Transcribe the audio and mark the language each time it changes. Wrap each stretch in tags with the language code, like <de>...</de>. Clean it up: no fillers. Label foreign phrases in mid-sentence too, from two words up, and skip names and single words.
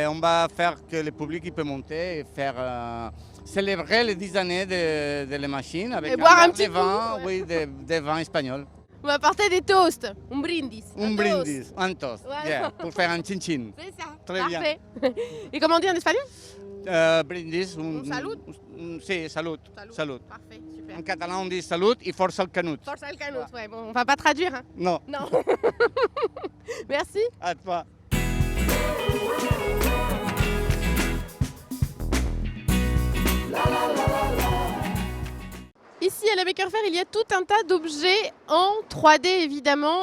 <fr>On va faire que le public peut monter et faire célébrer les 10 années de la machine avec un petit vin, oui, des vins espagnols. On va porter des toasts, un brindis. Un toast, yeah, pour faire un chin-chin. C'est ça, très parfait. Bien. Et comment on dit en espagnol? Brindis. Salut. Sí, salut. Salut. Parfait, super. En catalan, on dit salut et</fr> <ca>força el canut. Força el canut,</ca> <fr>ouais. Bon, on va pas traduire. Hein. Non. Non. Merci. À toi. Ici à la Maker Faire, il y a tout un tas d'objets en 3D évidemment.</fr>